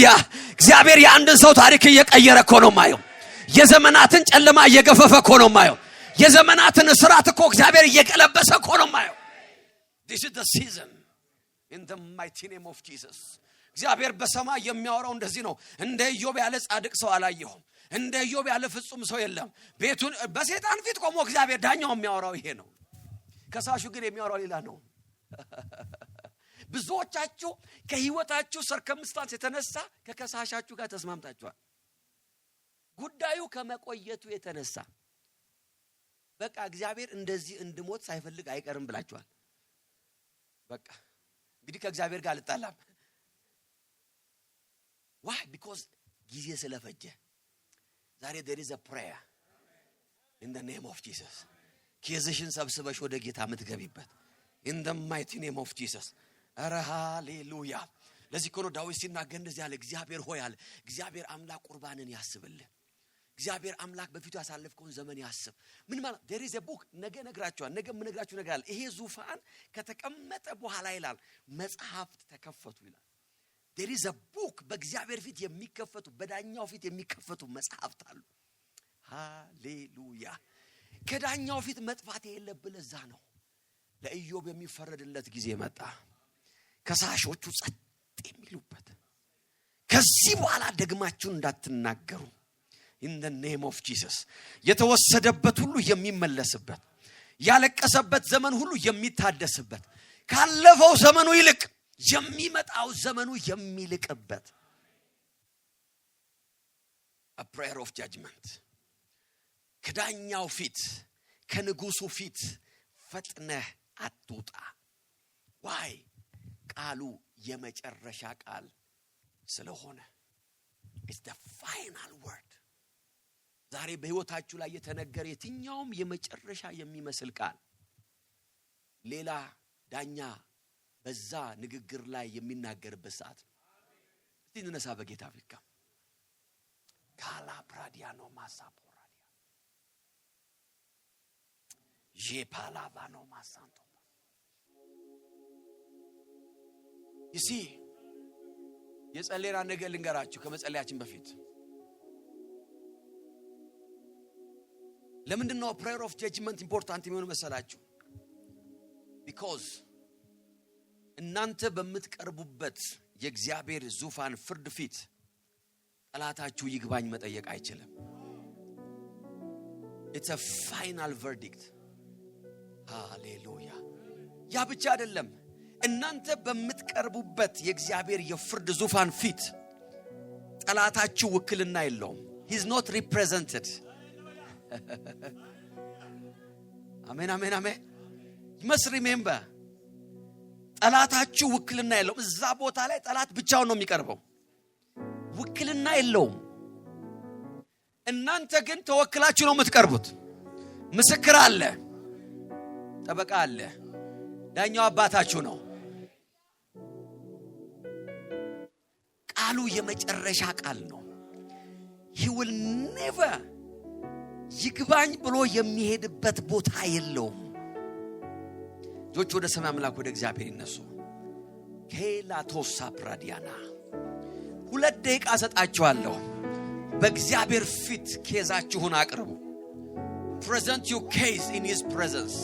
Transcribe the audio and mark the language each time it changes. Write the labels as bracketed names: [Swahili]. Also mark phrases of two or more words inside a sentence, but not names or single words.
[Amharic] እግዚአብሔር የአንድን ሰው ታሪክ እየቀየረ እኮ ነው ማየው። የዘመናትን ጨለማ እየገፈፈ እኮ ነው ማየው። የዘመናትን እስራት እኮ እግዚአብሔር እየቀለበሰ እኮ ነው [English] ማየው። This is the season in the mighty name of Jesus [Amharic] እግዚአብሔር በሰማይ የሚያወራው እንደዚህ ነው። እንደ ኢዮብ ያለ ጻድቅ ሰው አላየሁም፣ እንደ ኢዮብ ያለ ፍጹም ሰው የለም። ቤቱን በሰይጣን ፊት ቆሞ እግዚአብሔር ዳኛው የሚያወራው ይሄ ነው። ከሳሹ ግን የሚያወራው ሌላ ነው። ብዙዎቻችሁ ከህይወታችሁ ሰርከምስታንስ የተነሳ ከከሳሻችሁ ጋር ተስማምታችኋል። ጉዳዩ ከመቆየቱ የተነሳ በቃ እግዚአብሔር እንደዚህ እንድሞት ሳይፈልግ አይቀርም ብላችኋል። በቃ እንግዲህ ከእግዚአብሔር ጋር ልጣላም። why? [English] because [Amharic] ጊዜ ስለፈጀ። ዛሬ [English] there is a prayer in the name of Jesus. [Amharic] ኬዝሽን ሰብስበሽ ወደ ጌታ የምትገቢበት [English] in the mighty name of Jesus. [Amharic] ኧረ ሃሌሉያ። ለዚህ እኮ ነው ዳዊት ሲናገር እንደዚህ ያለ እግዚአብሔር ሆይ አለ እግዚአብሔር አምላክ ቁርባንን ያስብልህ። እግዚአብሔር አምላክ በፊቱ ያሳለፍከውን ዘመን ያስብ። ምን ማለት [English] there is a book [Amharic] ነገ ነግራችኋል። ነገ ምን ነግራችሁ ነገር አለ። ይሄ ዙፋን ከተቀመጠ በኋላ ይላል መጽሐፍት ተከፈቱ ይላል። [English] there is a book [Amharic] በእግዚአብሔር ፊት የሚከፈቱ በዳኛው ፊት የሚከፈቱ መጽሐፍት አሉ። ሃሌሉያ። ከዳኛው ፊት መጥፋት የለብን። ለዛ ነው ለኢዮብ የሚፈረድለት ጊዜ መጣ። ከሳሾቹ ጸጥ የሚሉበት ከዚህ በኋላ ደግማችሁ እንዳትናገሩ [English] in the name of Jesus. [Amharic] የተወሰደበት ሁሉ የሚመለስበት ያለቀሰበት ዘመን ሁሉ የሚታደስበት ካለፈው ዘመኑ ይልቅ የሚመጣው ዘመኑ የሚልቅበት [English] a prayer of judgment. [Amharic] ከዳኛው ፊት ከንጉሱ ፊት ፈጥነህ አትውጣ። why? ቃሉ የመጨረሻ ቃል ስለሆነ [English] it's the final word. [Amharic] ዛሬ በህይወታችሁ ላይ የተነገረ የትኛውም የመጨረሻ የሚመስል ቃል ሌላ ዳኛ በዛ ንግግር ላይ የሚናገርበት ሰዓት ነው። እስቲ እንነሳ በጌታ ፊት ካላ ፕራዲያኖ ማሳፖራዲያ ጄፓላቫኖ ማሳንቶ ይሲ የጸለይና ነገር ልንገራችሁ ከመጸለያችን በፊት ለምንድነው [English] prayer of judgment important [Amharic] የሚሆነው መሰላችሁ? because እናንተ በምትቀርቡበት የእግዚአብሔር ዙፋን ፍርድ ፊት ጠላታችሁ ይግባኝ መጠየቅ አይችልም። [English] it's a final verdict. [Amharic] ሃሌሉያ። ያ ብቻ አይደለም። እናንተ በምትቀርቡበት የእግዚአብሔር የፍርድ ዙፋን ፊት ጠላታችሁ ውክልና የለውም። [English] he is not represented. [Amharic] አሜን አሜን አሜን። [English] you must remember [Amharic] ጠላታችሁ ውክልና የለውም። እዛ ቦታ ላይ ጠላት ብቻውን ነው የሚቀርበው፣ ውክልና የለውም። እናንተ ግን ተወክላችሁ ነው የምትቀርቡት። ምስክር አለ፣ ጠበቃ አለ፣ ዳኛው አባታችሁ ነው። ቃሉ የመጨረሻ ቃል ነው። [English] he will never [Amharic] ይግባኝ ብሎ የሚሄድበት ቦታ የለውም። ጆች ወደ ሰማይ አምላክ ወደ እግዚአብሔር ይነሱ። ኬላቶሳ ፕራዲያና 2 ደቂቃ ሰጣችኋለሁ። በእግዚአብሔር ፊት ኬዛችሁን አቅርቡ። [English] present your case in his presence.